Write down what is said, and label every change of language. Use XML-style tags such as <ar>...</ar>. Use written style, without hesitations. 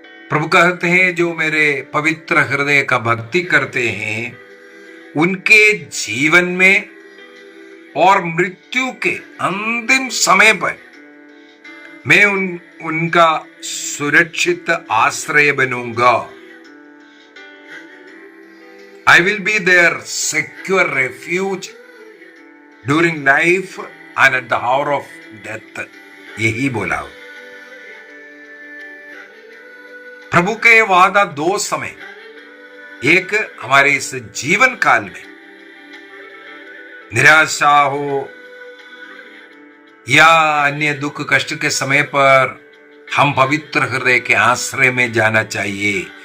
<hi>प्रभु कहते हैं जो मेरे पवित्र हृदय का भक्ति करते हैं उनके जीवन में और मृत्यु के अंतिम समय पर मैं उनका सुरक्षित आश्रय बनूंगा।</hi> <en>I will be their secure refuge during life and at the hour of death।</en> <hi>यही बोला प्रभु के वादा 2 समय, एक हमारे इस जीवन काल में निराशा हो या अन्य दुख कष्ट के समय पर हम पवित्र हृदय के आश्रय में जाना चाहिए।</hi>